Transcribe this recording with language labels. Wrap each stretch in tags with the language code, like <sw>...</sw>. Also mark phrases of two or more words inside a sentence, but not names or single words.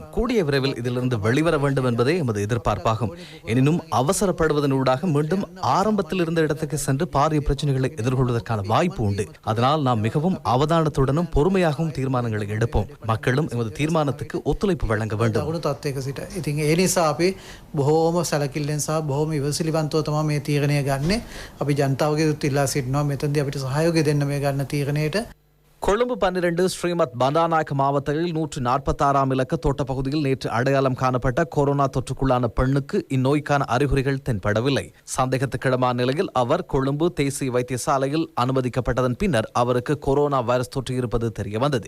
<ta>கூடிய விரைவில் இதிலிருந்து வெளிவர வேண்டும் என்பதே எமது எதிர்பார்ப்பாகும். எனினும் அவசரப்படுவதனூடாக மீண்டும் ஆரம்பத்தில் இருந்த இடத்துக்கு சென்று பாரிய பிரச்சனைகளை எதிர்கொள்வதற்கான வாய்ப்பு உண்டு. அதனால் நாம் மிகவும் அவதானத்துடனும் பொறுமையாகவும் தீர்மானங்களை எடுப்போம். மக்களும் எமது தீர்மானத்துக்கு ஒத்துழைப்பு வழங்க வேண்டும்.</ta> <si>බොහෝම සැලකිල්ලෙන් සහ බොහොම ඉවසිලිවන්තව තමයි මේ තීරණය ගන්නෙ. අපි ජනතාවගේ දුත් ඉල්ලා සිටිනවා මෙතනදී අපිට සහයෝගය දෙන්න මේ ගන්න තීරණයට.</si> <ta>கொழும்பு 12 ஸ்ரீமத் பண்டாநாயக்க மாவட்டத்தில் 146ஆம் இலக்க தோட்டப்பகுதியில் நேற்று அடையாளம் காணப்பட்ட கொரோனா தொற்றுக்குள்ளான பெண்ணுக்கு இந்நோய்க்கான அறிகுறிகள் தென்படவில்லை. சந்தேகத்துக்கிடமான நிலையில் அவர் கொழும்பு தேசிய வைத்தியசாலையில் அனுமதிக்கப்பட்டதன் பின்னர் அவருக்கு கொரோனா வைரஸ் தொற்று இருப்பது தெரியவந்தது.</ta>